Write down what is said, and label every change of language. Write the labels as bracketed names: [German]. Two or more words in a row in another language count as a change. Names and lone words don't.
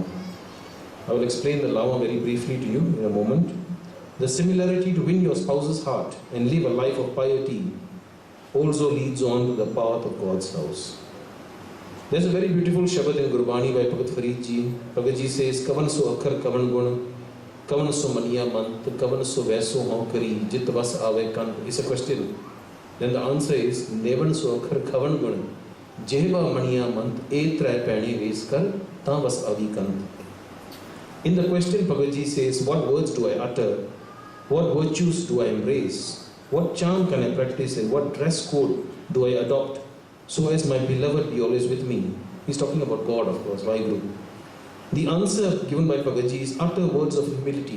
[English] I will explain the Lama very briefly to you in a moment. The similarity to win your spouse's heart and live a life of piety also leads on to the path of God's house. There's a very beautiful Shabad in Gurbani by Bhagat Farid Ji. Bhagat Ji says, [Punjabi] ਕਵਣੁ ਸੁ ਅਖਰੁ ਕਵਣੁ ਗੁਣੁ ਕਵਣੁ ਸੁ ਮਣੀਆ ਮੰਤੁ ਕਵਣੁ ਸੁ ਵੇਸੋ ਹਉ ਕਰੀ ਜਿਤੁ ਵਸਿ ਆਵੈ ਕੰਤੁ. [English] It's a question. Then the answer is, [Punjabi] ਨਿਵਣੁ ਸੁ ਅਖਰੁ ਖਵਣੁ ਗੁਣੁ, ਜਿਹਬਾ ਮਣੀਆ ਮੰਤੁ ਏ ਤ੍ਰੈ ਭੈਣੇ ਵੇਸ ਕਰਿ ਤਾਂ ਵਸਿ ਆਵੀ ਕੰਤੁ. [English] In the question, Bhagat Ji says, what words do I utter? What virtues do I embrace? What charm can I practice and what dress code do I adopt so as my beloved be always with me? He's talking about God, of course, Vaheguru. The answer given by Bhagaji is utter words of humility.